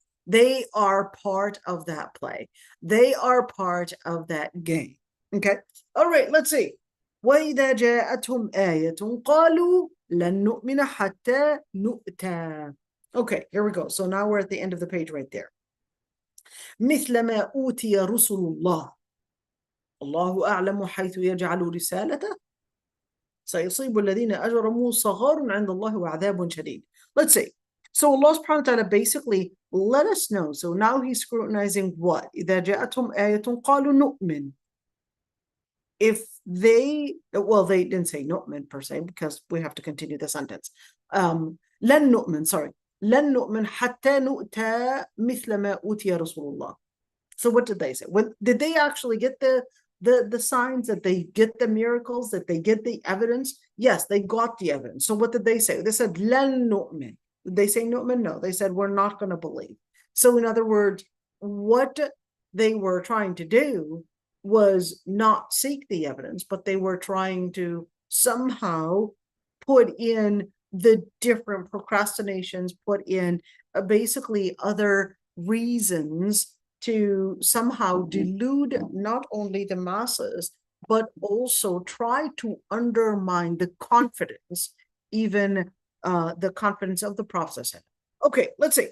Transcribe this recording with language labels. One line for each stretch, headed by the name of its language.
English: They are part of that play. They are part of that game. Okay. All right. Let's see.
Arabic: وَإِذَا جَاءَتْهُمْ آيَةٌ قَالُوا لَن نُؤْمِنَ حَتَّى نُؤْتَى.
English: Okay, here we go. So now we're at the end of the page right there.
Arabic: مثل ما أوتي رسل الله الله أعلم حيث يجعل رسالته سيصيب الذين أجرموا صغار عند الله وعذاب شديد.
English: Let's see. So Allah subhanahu wa ta'ala basically let us know. So now he's scrutinizing what?
Arabic: إِذَا جَاءَتْهُمْ آيَةٌ قَالُوا نُؤْمِنْ.
English: If they didn't say nu'min per se, because we have to continue the sentence.
Arabic: لن نؤمن, لن نؤمن حتى نؤتى مثل ما أوتي رسول الله.
English: So what did they say? Did they actually get the signs, that they get the miracles, that they get the evidence? Yes, they got the evidence. So what did they say? They said
Arabic: لن نؤمن.
English: Did they say nu'min? No, they said we're not going to believe. So in other words, what they were trying to do was not seek the evidence, but they were trying to somehow put in the different procrastinations, put in basically other reasons to somehow delude not only the masses, but also try to undermine the confidence, even the confidence of the Prophet. Okay, let's see.